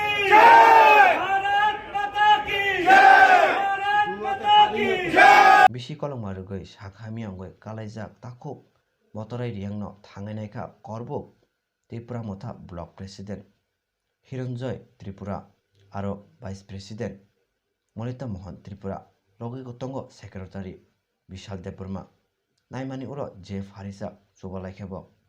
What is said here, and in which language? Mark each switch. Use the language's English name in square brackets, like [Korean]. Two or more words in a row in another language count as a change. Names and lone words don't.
[Hindi] जय, भारत माता की जय, भारत माता की जय। [Kok Borok] बिसि कलम मारुगै साखामी अंगै कालाइजाक ताखुक बतराय रियांगनो थांनायखा करबुक त्रिपुरा मथा [English] block president [Kok Borok] हिरंजय त्रिपुरा आरो [English] vice president [Kok Borok] मनिता मोहन त्रिपुरा लगै गतंग सेक्रेटारि विशाल देबबर्मा नायमानि उरो जे फारिसा जबालायखेबो